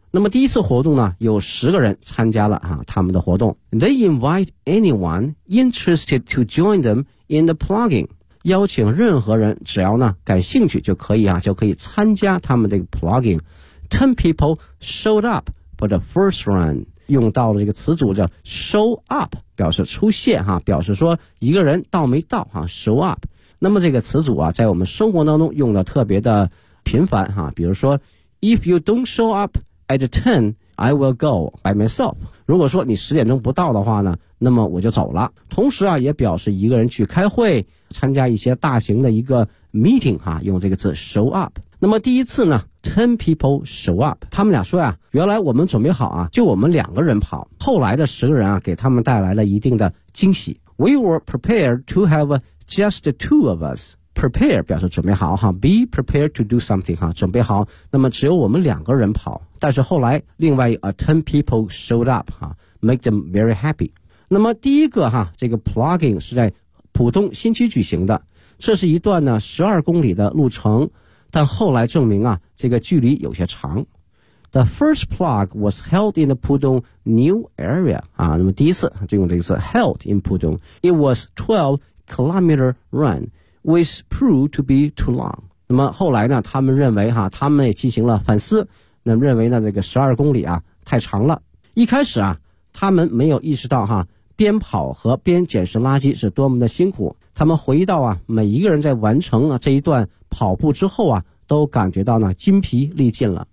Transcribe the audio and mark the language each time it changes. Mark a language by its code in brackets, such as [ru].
[zh] 那么第一次活动呢有10个人参加了啊他们的活动。 [en] They invite anyone interested to join them in the plogging。 [zh] 邀请任何人只要呢感兴趣就可以啊就可以参加他们的 plogging。 [en] 10 people showed up for the first run。 [zh] 用到了这个词组叫 show up， 表示出现哈，表示说一个人到没到哈 ，show up。那么这个词组啊，在我们生活当中用的特别的频繁哈，比如说 ， [en] if you don't show up at 10， I will go by myself。 [zh] 如果说你十点钟不到的话呢，那么我就走了。同时啊，也表示一个人去开会，参加一些大型的一个 meeting 哈，用这个字 show up。那么第一次呢 , [en] 10 people show up。 [zh] 他们俩说啊，原来我们准备好啊，就我们两个人跑。后来的十个人啊，给他们带来了一定的惊喜。 [en] We were prepared to have just two of us. [zh] Prepare 表示准备好哈 , [en] be prepared to do something [zh] 哈，准备好。那么只有我们两个人跑。但是后来另外 [en] 10 people showed up, 哈 ,make them very happy。 [zh] 那么第一个哈，这个 plugging 是在浦东新区举行的。这是一段呢 ,12 公里的路程。但后来证明啊，这个距离有些长。 [en] The first plug was held in the Pudong New Area [zh] 啊，那么第一次就用这个词 [en] held in Pudong. It was 12 kilometer run, which proved to be too long. [zh] 那么后来呢，他们认为哈，他们也进行了反思，那么认为呢，这个十二公里啊太长了。一开始啊，他们没有意识到哈，边跑和边捡拾垃圾是多么的辛苦。他们回忆到啊，每一个人在完成啊这一段跑步之后啊，都感觉到呢筋疲力尽了。